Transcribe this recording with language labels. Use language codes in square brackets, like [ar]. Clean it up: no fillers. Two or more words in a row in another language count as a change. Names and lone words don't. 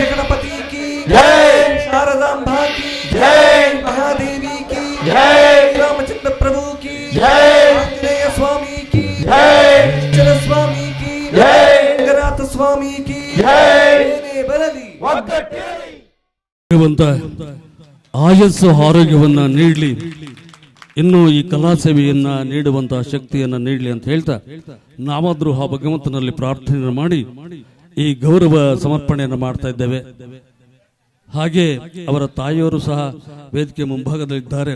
[hi] गणपति की जय। शारदांबा की जय। महादेवी की जय। रामचंद्र प्रभु की जय। आंजनेय स्वामी की जय। चल स्वामी की जय। रंगनाथ स्वामी की जय। बरली [kn] ಆಯಸ್ಸು ಆರೋಗ್ಯವನ್ನ ನೀಡಲಿ, ಇನ್ನು ಈ ಕಲಾ ಸೇವೆಯನ್ನ ನೀಡುವಂತಹ ಶಕ್ತಿಯನ್ನ ನೀಡಲಿ ಅಂತ ಹೇಳ್ತಾ ನಾವಾದ್ರೂ ಆ ಭಗವಂತನಲ್ಲಿ ಪ್ರಾರ್ಥನೆ ಮಾಡಿ ಈ ಗೌರವ ಸಮರ್ಪಣೆಯನ್ನು ಮಾಡ್ತಾ ಇದ್ದೇವೆ. ಹಾಗೆ ಅವರ ತಾಯಿಯವರು ಸಹ ವೇದಿಕೆ ಮುಂಭಾಗದಲ್ಲಿದ್ದಾರೆ.